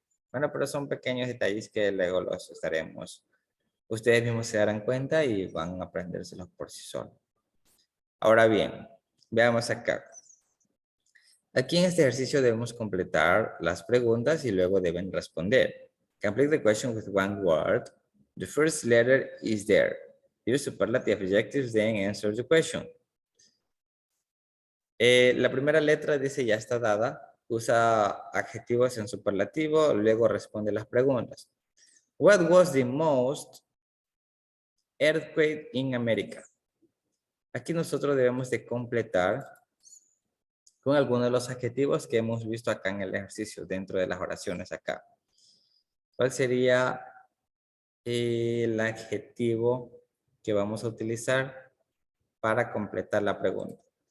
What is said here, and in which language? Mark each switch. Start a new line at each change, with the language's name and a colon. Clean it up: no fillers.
Spanish: Bueno, pero son pequeños detalles que luego los estaremos. Ustedes mismos se darán cuenta y van a aprendérselos por sí solos. Ahora bien, veamos acá. Aquí en este ejercicio debemos completar las preguntas y luego deben responder.
English: Complete the question with one word. The first letter is there. Use superlative adjectives, then answer the question.
Spanish: La primera letra dice ya está dada. Usa adjetivos en superlativo, luego responde las preguntas.
English: What was the most earthquake in America?
Spanish: Aquí nosotros debemos de completar con algunos de los adjetivos que hemos visto acá en el ejercicio, dentro de las oraciones acá. ¿Cuál sería el adjetivo que vamos a utilizar para completar la pregunta?